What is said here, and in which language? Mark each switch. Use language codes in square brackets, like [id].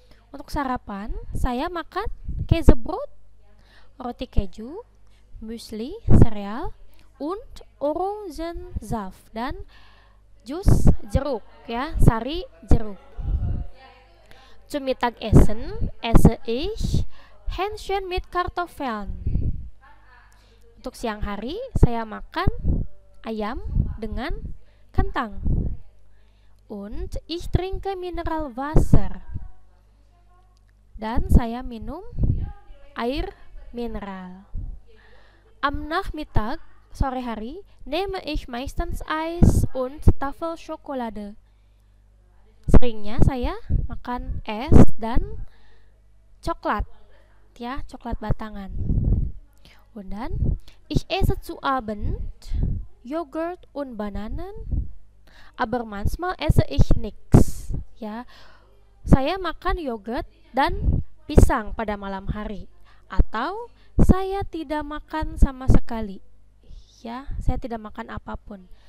[id] Untuk sarapan, saya makan Käsebrot, roti keju, muesli, sereal, [de] und Orangensaft [id] dan jus jeruk, ya, sari jeruk. [de] Zum Mittagessen esse ich Hähnchen mit Kartoffeln. [id] Untuk siang hari saya makan ayam dengan kentang. [de] Und ich trinke Mineralwasser. [id] Dan saya minum air mineral. [de] Am Nachmittag, [id] sore hari, [de] nehme ich meistens Eis und Tafel Schokolade. [id] Seringnya saya makan es dan coklat, ya, coklat batangan. [de] Und dann, ich esse zu Abend Joghurt und Bananen, aber manchmal esse ich nichts, ya. [id] Saya makan yogurt dan pisang pada malam hari, atau saya tidak makan sama sekali, ya, saya tidak makan apapun.